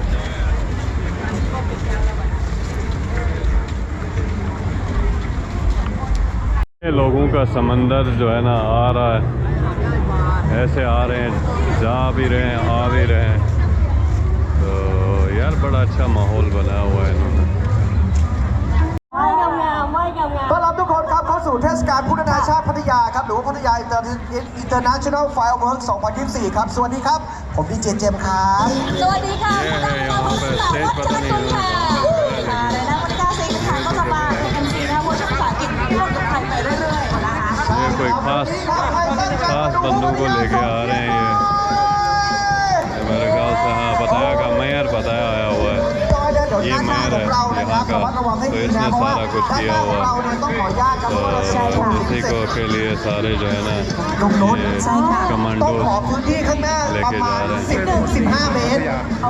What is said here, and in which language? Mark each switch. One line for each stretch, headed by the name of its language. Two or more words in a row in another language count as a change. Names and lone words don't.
Hindi: ये लोगों का समंदर जो है ना आ रहा है, ऐसे आ रहे हैं, जा भी रहे हैं, आ भी रहे हैं। तो यार बड़ा अच्छा माहौल बनाया हुआ है इन्होंने।
Thai: ต้อนรับทุกคนครับเข้าสู่เทศกาลพุทธนาชาติพัทยาครับหรือว่าพัทยา International Firework 2024 ครับสวัสดีครับผมดีเจเจมส์ครับสวัสดีค่ะคุณผู้ชมผู้สื่อข่าววัดจันทร์ค่ะในนักวิชาศิลป์ค่ะก็จะมาเป็น MC นะว่าภาษาอังกฤษพูดกับไทยไปเรื่อยๆนะคะ
Hindi: ये कोई खास बंदों को लेके आ रहे हैं। ये मेरे ख्याल से हाँ पताया का मेयर पताया आया हुआ है, ये मेयर है यहाँ का, तो इसने सारा कुछ किया हुआ है। तो इसी को के लिए सारे जो है ना ये कमांडो लेके जा रहे हैं।